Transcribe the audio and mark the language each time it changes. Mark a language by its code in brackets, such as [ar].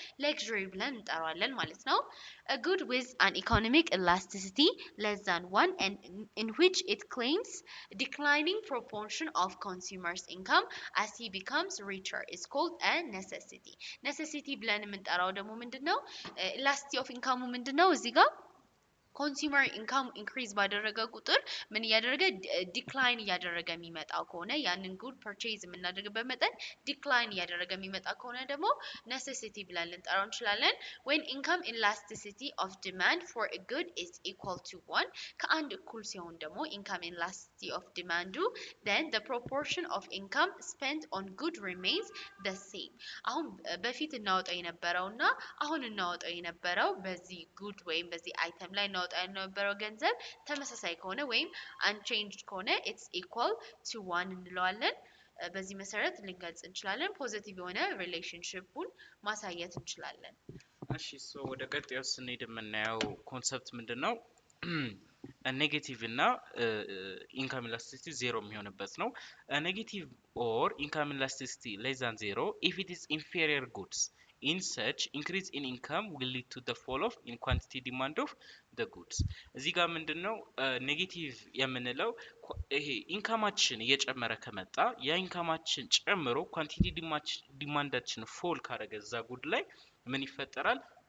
[en] luxury [am] ብለን እንጠራዋለን ማለት ነው። [en] a good with an economic elasticity less than one and in which it claims declining proportion of consumers income as he becomes richer is called a necessity [am] ብለን የምንጠራው ደግሞ ምንድነው? [en] elasticity of income ምንድነው? [am] እዚህ ጋር ኮንሱመር ኢንካም ኢንክሪዝ ባደረገ ቁጥር ምን እያደረገ ዲክላይን እያደረገ የሚመጣው ከሆነ ያንን ጉድ ፐርቼዝ የምናደርግበት መጠን ዲክላይን እያደረገ የሚመጣ ከሆነ ደግሞ necessity ብለን ልንጠራው እንችላለን። [en] when income elasticity of demand for a good is equal to 1 ከአንድ እኩል ሲሆን ደግሞ income elasticity of demand then the proportion of income spent on good remains the same። [am] አሁን በፊት እናወጣው የነበረውና አሁን እናወጣው የነበረው በዚህ ጉድ ወይም በዚህ አይተም ላይ እናወጣው የነበረው ገንዘብ ተመሳሳይ ከሆነ ወይም unchanged ከሆነ [en] it's equal to 1 [am] እንለዋለን። በዚህ መሰረት ልንገልጽ እንችላለን። ፖዚቲቭ የሆነ ሪሌሽንሺፑን ማሳየት እንችላለን። እሺ ወደ ቀጣዩ ስንሄድ የምናየው ኮንሰፕት ምንድነው? [en] ኔጌቲቭ እና ኢንካም ኢላስቲሲቲ ዜሮ የሚሆንበት ነው። ኔጌቲቭ ኦር ኢንካም ኢላስቲሲቲ less than 0 if it is inferior goods in such increase in income will lead to the fall of in quantity demand of the goods። [am] እዚህ ጋር ምንድነው ኔጌቲቭ የምንለው? ይሄ ኢንካማችን እየጨመረ ከመጣ ያ ኢንካማችን ጨምሮ ኳንቲቲ ዲማንዳችን ፎል ካደረገ እዛ ጉድ ላይ ምን ይፈጠራል?